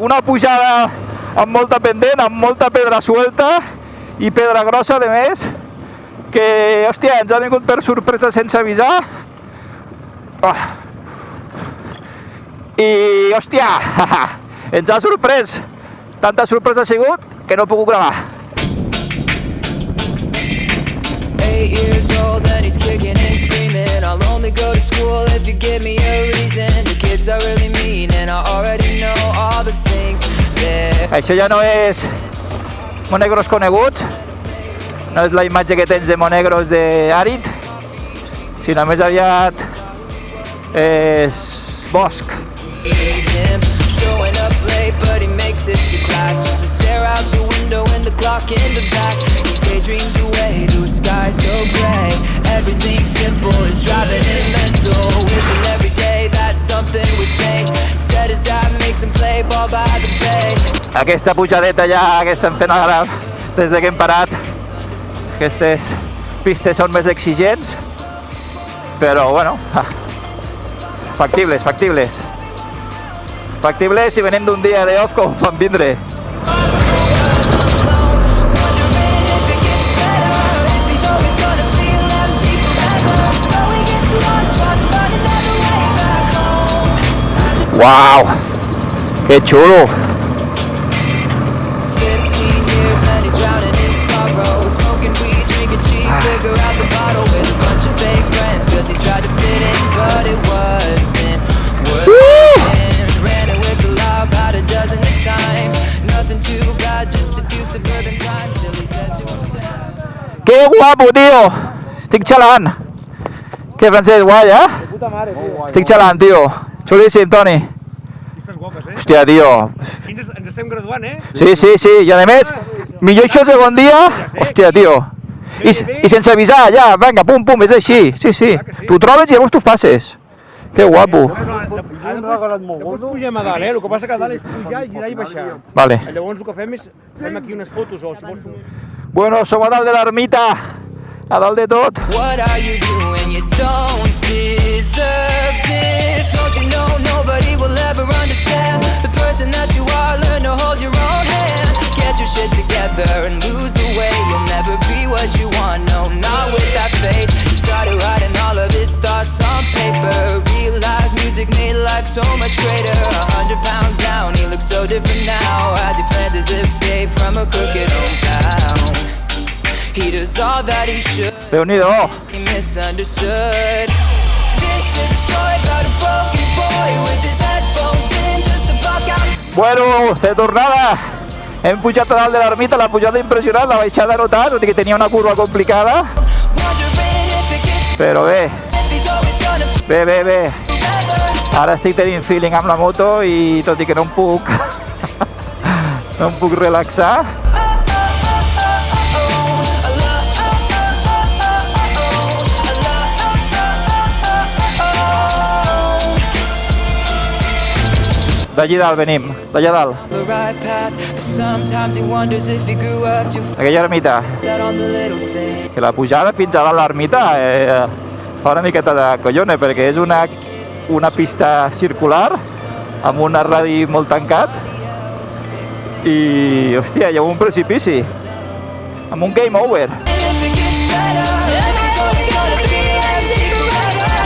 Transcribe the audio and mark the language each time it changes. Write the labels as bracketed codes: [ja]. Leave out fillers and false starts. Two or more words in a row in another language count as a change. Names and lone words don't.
[ca] Una pujada amb molta pendent, amb molta pedra suelta i pedra grossa, de més, que, hòstia, ens ha vingut per sorpresa sense avisar. I, hòstia, ens ha sorprès. Tanta sorpresa ha sigut que no he pogut gravar. [en] 8 years old and he's kicking and screaming. I'll only go to school if you give me a reason. The kids are really mean and I already know things there. [ca] Això ja no és Monegros coneguts, no és la imatge que tens de Monegros d'àrid, sinó més aviat és bosc. [en] Him showing up late, but he makes it to class just to stare out the window and the clock in the back. He daydreamed away to a sky so gray. Everything simple is driving him mental. Wishing every day that something would change. Instead his dad makes him play ball by the bay. [ca] Aquesta pujadeta ja que estem fent ara des de que hem parat. Aquestes pistes són més exigents, però bueno, factibles, factibles. Factibles si venim d'un dia de off com vam vindre. Wow, que xulo! [en] 15 years and he's drowning his sorrow. Smoking weed, drinking cheap liquor out the bottle with a bunch of fake friends. Cause he tried to fit in, but it wasn't working. Ran it with the law about a dozen of times. Nothing too bad, just a few suburban crimes. Still he says to himself, [ca] Que guapo, tio! Estic xalant! Què, Francesc, guai, eh? Puta mare, tio. Estic xalant, tio. Xulíssim, Toni. Estàs guapes, eh? Hòstia, tio. Ens estem graduant, eh? Sí, sí, sí. I a més, millor això el segon dia. Hòstia, tio. I sense avisar, ja, vinga, pum, pum, és així. Sí, sí. Tu trobes i llavors tu passes. Que guapo. Després pugem a dalt, eh? El que passa que a dalt és pujar, girar i baixar. Vale. Llavors el que fem és fem aquí unes fotos o si vols... Bueno, som a dalt de l'ermita. A dalt de tot. [en] what are you doing? You don't deserve this. Don't you know nobody will ever understand the person that you are? Learn to hold your own hand. Get your shit together and lose the way. You'll never be what you want, no, not with that face. He started writing all of his thoughts on paper. Realized music made life so much greater. 100 pounds down, he looks so different now as he plans his escape from a crooked hometown. He does all that he should. [ca] Déu-n'hi-do. [en] He misunderstood. This is a story about a broken boy with his headphones in just to block out. [ca] Bueno, de tornada. Hem pujat a dalt de l'ermita, la pujada impressionant, la baixada no tant, tot i que tenia una curva complicada. [en] Wondering if it gets [ca] Però bé, [en] if he's always gonna be [ca] bé, bé, bé. [en] together. [ca] Ara estic tenint feeling amb la moto i tot i que no em puc... no em puc relaxar. D'allí dalt venim, d'allà dalt. [en] The right path, but sometimes he wonders if he grew up too [ca] Aquella ermita, [en] fast on the little thing. [ca] que la pujada fins a dalt l'ermita fa una miqueta de collone, perquè és una pista circular amb un radi molt tancat i, hòstia, hi ha un precipici amb un [en] game over. And if it gets better, if he's always gonna be empty forever.